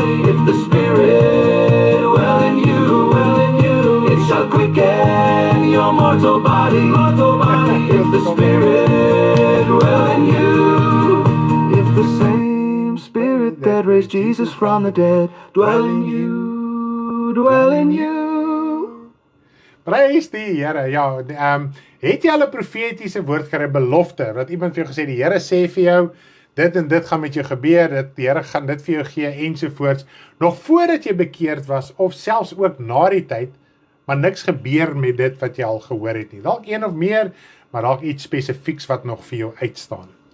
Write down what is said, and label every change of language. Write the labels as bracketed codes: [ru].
[en] If the Spirit dwell in you, it shall quicken your mortal body. If the Spirit dwell in you, if the same Spirit that raised Jesus from the dead dwell in you, dwell in you. [af] Prys die Here. Ja, het jy al 'n profetiese woord gekry, belofte, wat iemand vir jou gesê, die Here sê vir jou, dit en dit gaan met jou gebeur, die Here gaan dit vir jou gee, ensovoorts, nog voordat jy bekeerd was, of selfs ook na die tyd, maar niks gebeur met dit wat jy al gehoor het nie. Dalk een of meer, maar dalk iets spesifieks wat nog vir jou uitstaan.